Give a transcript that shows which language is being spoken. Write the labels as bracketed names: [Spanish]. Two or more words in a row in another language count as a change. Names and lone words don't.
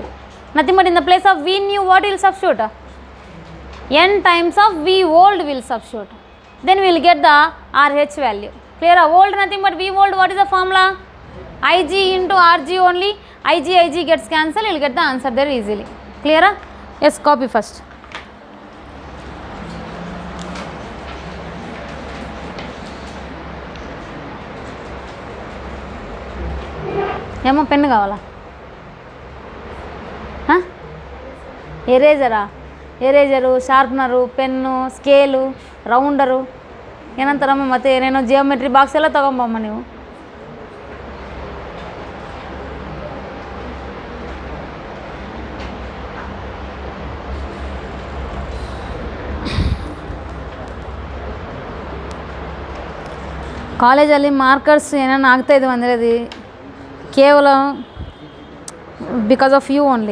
[English] Nothing but in the place of V new what will substitute? N times of V old will substitute. Then we will get the RH value. Clear? Old nothing but V old, what is the formula? Ig into Rg only. Ig gets cancelled, you will get the answer there easily. Clear? Yes, copy first. [Telugu] ఏమో పెన్ను కావాలా? [Kannada] ಎರೇಜರು, ಶಾರ್ಪ್ನರು, ಪೆನ್ನು, ಸ್ಕೇಲು, ರೌಂಡರು ಏನಂತಾರಮ್ಮ, ಮತ್ತು ಏನೇನೋ [English] geometry box [Kannada] ಎಲ್ಲ ತೊಗೊಂಬಮ್ಮ ನೀವು. ಕಾಲೇಜಲ್ಲಿ ಮಾರ್ಕರ್ಸ್ ಏನೇನು ಆಗ್ತಾಯಿದ್ವು ಅಂದರೆ ಅದು ಕೇವಲ [English] because of you only.